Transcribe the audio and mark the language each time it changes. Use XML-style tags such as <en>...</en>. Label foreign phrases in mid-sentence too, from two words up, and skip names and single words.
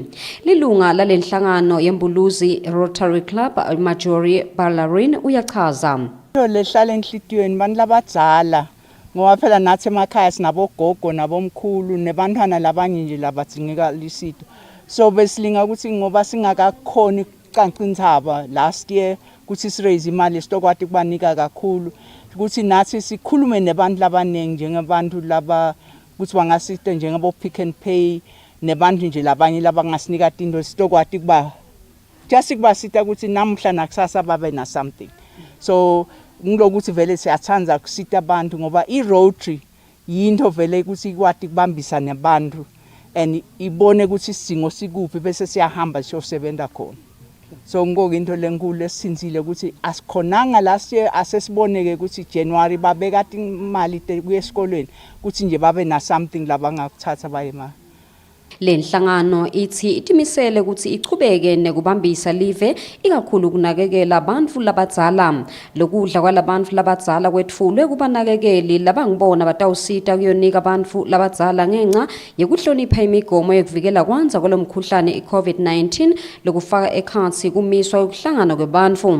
<ss>Lilunga lalenhlangano yembuluzi Rotary Club Majori Ballarin uyachaza. Lehlala enhlitiyweni bantu labadzala ngoba phela nathi emakhaya sinabogogo nabomkhulu nebantwana labanye nje labadzingeka lisito. So besilinga ukuthi ngoba singakakhoni ukucanca indzaba</ss> <en>last year</en> <ss>ukuthi siraise imali sitokwati kubanika kakhulu ukuthi nathi sikhulume nebantu labanengi njengabantu laba ukuthi bangasita njengabo Pick and Pay nebantu nje labanye labangasinika into sitokwati kuba just kubasita ukuthi namhla nakusasa babe na something. So ngilokuthi vele siyathanda kusita abantu ngoba i-Rotary yinto vele ukuthi ikwati kubambisa nabantu and ibone ukuthi isidingo sikuphi bese siyahamba siyosebenza khona. So ngoku into lenkulu esinzile ukuthi asikhonanga</ss> <en>last year</en> <ss>asesiboneke ukuthi January babeka imali kuye esikolweni ukuthi nje babe na something labangakuthatha baye ma. Lenhlangano ithi itimisele ukuthi ichubeke nekubambisa live ikakhulu kunakekela abantu labadzala. Lokudla kwalabantu labadzala kwetfulwe kubanakekeli labangibona batawusita kuyonika abantu labadzala ngenxa yekuhlonipha imigomo yokuvikela kwanza kwalomkhuhlane i-COVID-19 lokufaka ekhansi kumiswa ukuhlangana kwebantu.</ss>